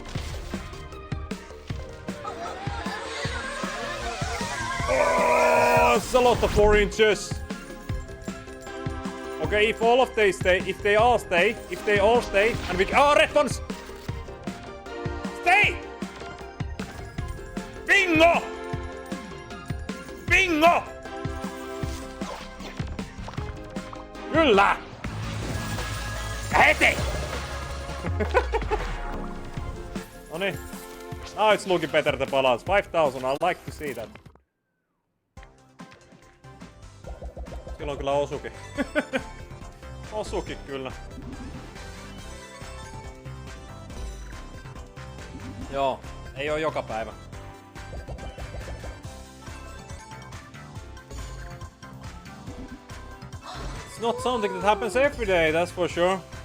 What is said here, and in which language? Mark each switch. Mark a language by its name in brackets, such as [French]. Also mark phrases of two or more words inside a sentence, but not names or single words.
[English] Oh, it's a lot of 4 inches. Okay, if all of they stay, if they all stay, and we... Oh, red ones! Stay! Bingo! [Finnish] Bingo! Kyllä! Heti! Noniin. [English] Now it's looking better the balance. 5,000, I like to see that. [Finnish] Silloin kyllä osuki. Osuki kyllä. Joo, ei oo joka päivä. [English] It's not something that happens every day, that's for sure.